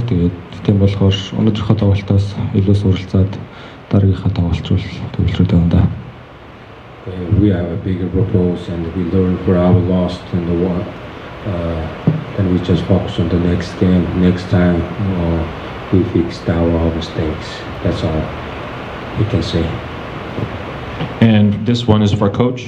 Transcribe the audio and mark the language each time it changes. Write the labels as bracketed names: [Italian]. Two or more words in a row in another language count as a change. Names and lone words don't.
[Mongolian] Тэгээд тийм болохоор өнөөдрийнхөө тоглолтоос илүү суралцаад дараагийнхаа тоглолт руу төвлөрөөд байна да. [English] We have a bigger purpose and we learn for our lost and the one. Then we just focus on the next game, next time we fixed our mistakes. That's all we can say. And this one is for Coach.